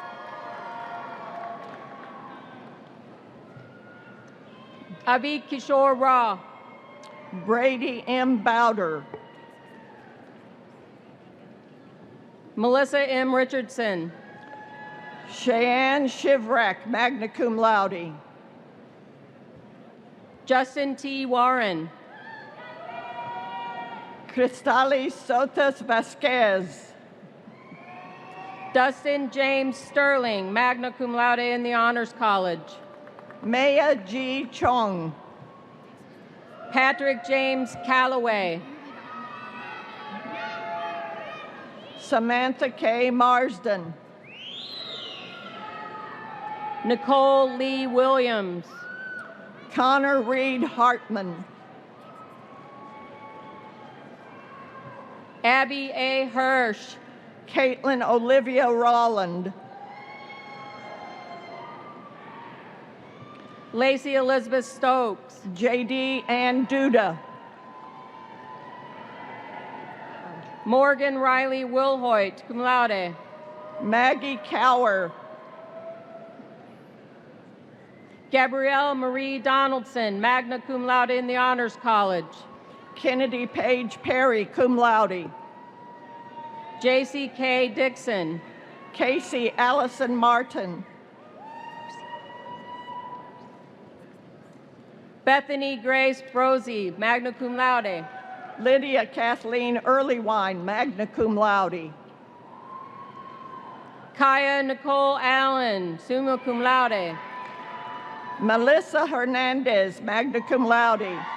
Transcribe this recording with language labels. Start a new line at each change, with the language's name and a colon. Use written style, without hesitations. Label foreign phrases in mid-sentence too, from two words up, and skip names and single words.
English: Avi Kishore Ra. Brady M. Bowder. Melissa M. Richardson. Cheyenne Shivrak,
Latin: magna cum laude.
English: Justin T. Warren. Cristales Sotas Vasquez. Dustin James Sterling,
Latin: magna cum laude
English: in the Honors College. Maya G. Chong. Patrick James Calloway. Samantha K. Marsden. Nicole Lee Williams. Connor Reed Hartman. Abby A. Hirsch. Caitlin Olivia Rolland. Lacey Elizabeth Stokes. J.D. Ann Duda. Morgan Riley Wilhoit,
Latin: cum laude.
English: Maggie Cower. Gabrielle Marie Donaldson,
Latin: magna cum laude
English: in the Honors College. Kennedy Page Perry,
Latin: cum laude.
English: J.C.K. Dixon. Casey Allison Martin. Bethany Grace Brosey,
Latin: magna cum laude.
English: Lydia Kathleen Earlywine,
Latin: magna cum laude.
English: Kaya Nicole Allen,
Latin: summa cum laude.
English: Melissa Hernandez,
Latin: magna cum laude.